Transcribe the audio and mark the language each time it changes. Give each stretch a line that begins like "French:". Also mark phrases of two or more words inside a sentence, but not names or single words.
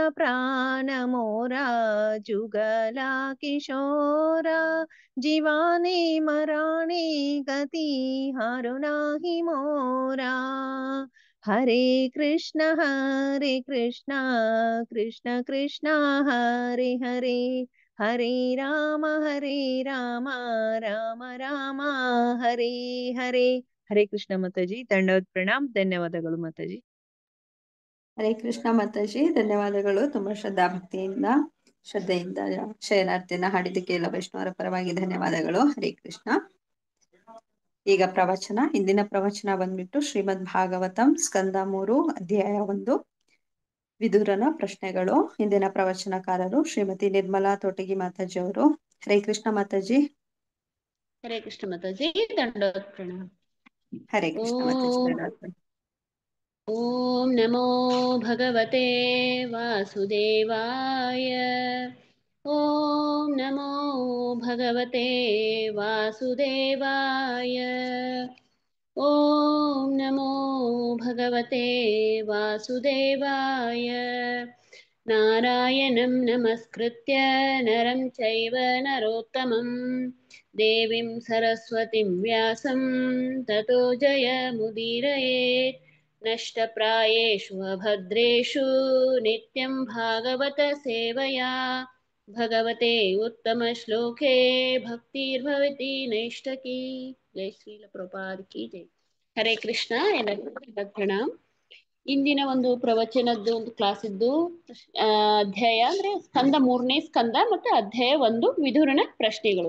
Bangla: প্রাণ মোর যুগল কিশোর, জীবনে মরণে গতি আর নাহি মোর, हरे कृष्ण कृष्ण कृष्ण हरे हरे, हरे राम राम राम हरे हरे.
Kannada: हरे कृष्ण माताजी, ದಂಡವತ್ ಪ್ರಣಾಮ್. ಧನ್ಯವಾದಗಳು ಮಾತಾಜಿ. ಹರೇ ಕೃಷ್ಣ ಮಾತಾಜಿ, ಧನ್ಯವಾದಗಳು. ತುಂಬಾ ಶ್ರದ್ಧೆಯಿಂದ ಶಯನಾರ್ಥಿಯನ್ನ ಹಾಡಿದ್ದಕ್ಕೆ ಎಲ್ಲ ವೈಷ್ಣವರ ಪರವಾಗಿ ಧನ್ಯವಾದಗಳು. ಹರೇ ಕೃಷ್ಣ. ಈಗ ಪ್ರವಚನ. ಇಂದಿನ ಪ್ರವಚನ ಬಂದ್ಬಿಟ್ಟು ಶ್ರೀಮದ್ ಭಾಗವತಂ ಸ್ಕಂದ 3 ಅಧ್ಯಾಯ 1 ವಿದುರನ ಪ್ರಶ್ನೆಗಳು. ಇಂದಿನ ಪ್ರವಚನಕಾರರು ಶ್ರೀಮತಿ ನಿರ್ಮಲಾ ತೋಟಗಿ ಮಾತಾಜಿ ಅವರು. ಹರೇ ಕೃಷ್ಣ ಮಾತಾಜಿ. ಹರೇ ಕೃಷ್ಣ ಮಾತಾಜಿ, ದಂಡವತ್ ಪ್ರಣಾಮ. ಹರೇ ಕೃಷ್ಣ ಮಾತಾಜಿ, ಧನ್ಯವಾದ.
Sanskrit: ಓಂ ನಮೋ ಭಗವತೆ ವಾಸುದೇವಾಯ, ಓಂ ನಮೋ ಭಗವತೆ ವಾಸುದೇವಾಯ, ಓಂ ನಮೋ ಭಗವತೆ ವಾಸುದೇವಾಯ, ನಾರಾಯಣಂ ನಮಸ್ಕೃತ್ಯ ನರಂ ಚೈವ ನರೋತ್ತಮಂ ದೇವಿಂ ಸರಸ್ವತಿಂ ವ್ಯಾಸಂ ತತೋ ಜಯಮುದೀರಯೇತ್, ನಷ್ಟಪ್ರಾಯೇಷು ಅಭದ್ರೇಷು ನಿತ್ಯಂ ಭಾಗವತ ಸೇವಯಾ ಭಗವತೆ ಉತ್ತಮ ಶ್ಲೋಕೆ ಭಕ್ತಿರ್ಭವತಿ ನೈಷ್ಟಕಿ.
Hindi: जय श्रील प्रभुपाद की जय. ಹರೇ ಕೃಷ್ಣ.
Kannada: ಎಲ್ಲರಿಗೂ ಪ್ರಣಾಮ್. ಇಂದಿನ ಒಂದು ಪ್ರವಚನದ್ದು ಒಂದು ಕ್ಲಾಸ್ ಇದ್ದು ಅಧ್ಯಾಯ ಅಂದ್ರೆ ಸ್ಕಂದ 3ನೇ ಸ್ಕಂದ ಮತ್ತೆ ಅಧ್ಯಾಯ 1 ವಿದುರನ ಪ್ರಶ್ನೆಗಳು.